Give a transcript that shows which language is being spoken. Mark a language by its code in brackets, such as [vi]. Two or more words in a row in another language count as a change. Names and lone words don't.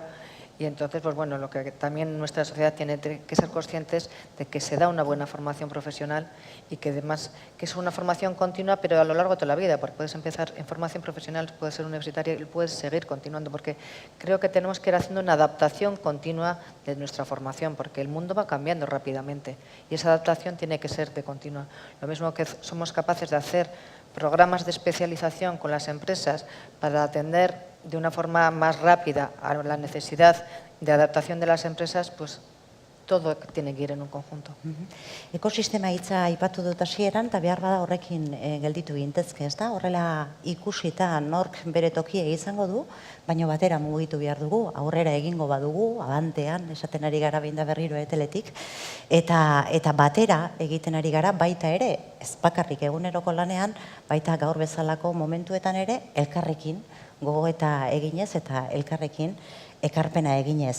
[es] Y entonces, pues bueno, lo que también nuestra sociedad tiene que ser conscientes de que se da una buena formación profesional y que además que es una formación continua, pero a lo largo de toda la vida, porque puedes empezar en formación profesional, puedes ser universitaria y puedes seguir continuando, porque creo que tenemos que ir haciendo una adaptación continua de nuestra formación, porque el mundo va cambiando rápidamente y esa adaptación tiene que ser de continua. Lo mismo que somos capaces de hacer programas de especialización con las empresas para atender de una forma más rápida a la necesidad de adaptación de las empresas, pues todo tiene que ir en un conjunto. [eu] Ekosistema hitza aipatu dut hasieran, eta behar bada horrekin gelditu gintezke, ez da? Horrela ikusita nork bere tokia izango du, baina batera mugitu behar dugu, aurrera egingo badugu, abantean, esaten ari gara behin da berriro eteletik, eta batera egiten ari gara baita ere, ez bakarrik eguneroko lanean, baita gaur bezalako momentuetan ere, elkarrekin gogo eta eginez eta elkarrekin ekarpena eginez.